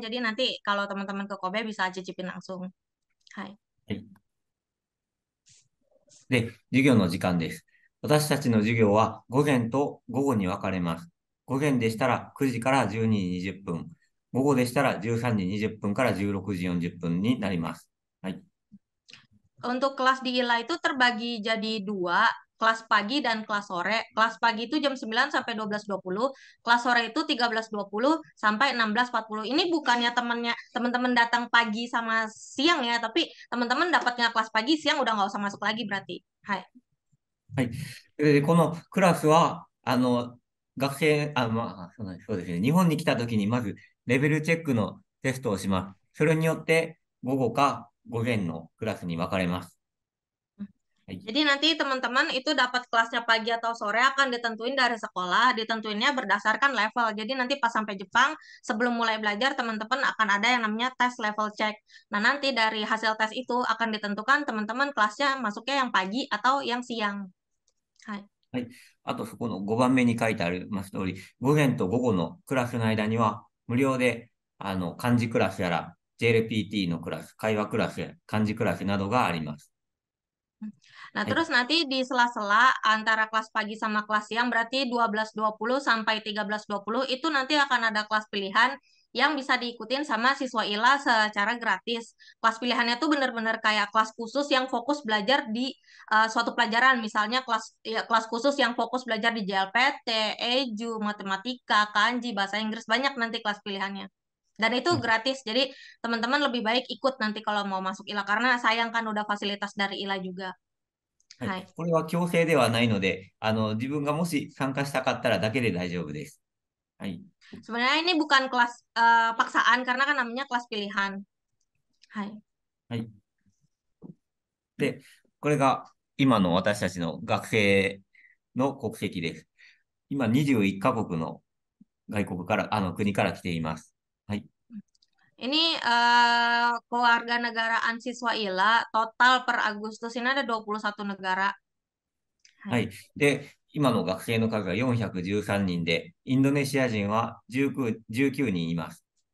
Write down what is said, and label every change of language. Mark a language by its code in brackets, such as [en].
[id] Jadi nanti kalau teman-teman ke Kobe bisa cicipin langsung. Hai. [ja] はい。で、授業の時間です。私たちの授業は午前と午後に分かれます。午前でしたら9時から12時20分。午後でしたら13時20分から16時40分になります。はい。 [id] Untuk kelas di ILA itu terbagi jadi dua, kelas pagi dan kelas sore. Kelas pagi itu jam 9 sampai 12.20, kelas sore itu 13.20 sampai 16.40. Ini bukannya teman-teman datang pagi sama siang ya, tapi teman-teman dapatnya kelas pagi, siang udah nggak usah masuk lagi berarti. [ja] Hai. はい。で、このクラスは、学生、そうですね。日本に来た時にまずレベルチェックのテストをします。それによって午後か午前のクラスに分かれます。はい。 [id] Jadi nanti teman-teman itu dapat kelasnya pagi atau sore akan ditentuin dari sekolah, ditentuinnya berdasarkan level. Jadi nanti pas sampai Jepang, sebelum mulai belajar, teman-teman akan ada yang namanya tes level check. Nah, nanti dari hasil tes itu akan ditentukan teman-teman kelasnya masuknya yang pagi atau yang siang. [ja] Hai. はい。あと、そこの5番目に書いてあります通り、午前と午後のクラスの間には、無料で、漢字クラスやら、JLPT のクラス、会話クラスや漢字クラスなどがあります。 [id] Nah, [ja] はい。 [id] terus nanti di sela-sela antara kelas pagi sama kelas siang berarti 12.20 sampai 13.20 itu nanti akan ada kelas pilihan yang bisa diikutin sama siswa ILA secara gratis. Kelas pilihannya tuh bener-bener kayak kelas khusus yang fokus belajar di suatu pelajaran. Misalnya kelas khusus yang fokus belajar di JLPT, EJU, matematika, kanji, bahasa Inggris, banyak nanti kelas pilihannya. Dan itu gratis, jadi teman-teman lebih baik ikut nanti kalau mau masuk ILA karena sayang kan udah fasilitas dari ILA juga. [ja] はい。 Hai. これは強制ではないので、自分がもし参加したかったらだけで大丈夫です。はい。 [id] Sebenarnya ini bukan kelas paksaan karena kan namanya kelas pilihan. [ja] Hai. はい。で、これが今の私たちの学生の国籍です。今21カ国の外国から、国から来ています。はい。 [id] Ini keluarga negaraan siswa ILA total per Agustus ini ada 21 negara. [ja] は Hai. い。で、今の学生の数が413人で、インドネシア人は19人います。